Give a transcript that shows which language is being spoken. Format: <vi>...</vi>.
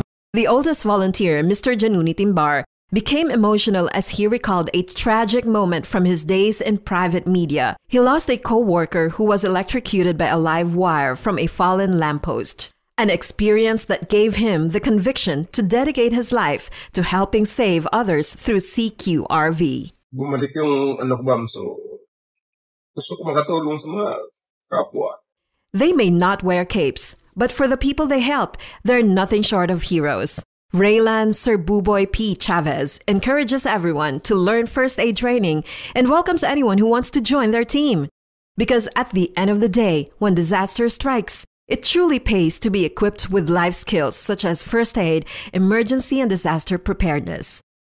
<en>The oldest volunteer, Mr. Januni Timbar, became emotional as he recalled a tragic moment from his days in private media. He lost a co-worker who was electrocuted by a live wire from a fallen lamppost, an experience that gave him the conviction to dedicate his life to helping save others through CQRV.</en> <tl>Bumalik yung so gusto ko makatulong sa mga kapwa.</tl> <en>They may not wear capes, but for the people they help, they're nothing short of heroes. Raylan Sir Buboy P. Chavez encourages everyone to learn first aid training and welcomes anyone who wants to join their team. Because at the end of the day, when disaster strikes, it truly pays to be equipped with life skills such as first aid, emergency, and disaster preparedness.</en>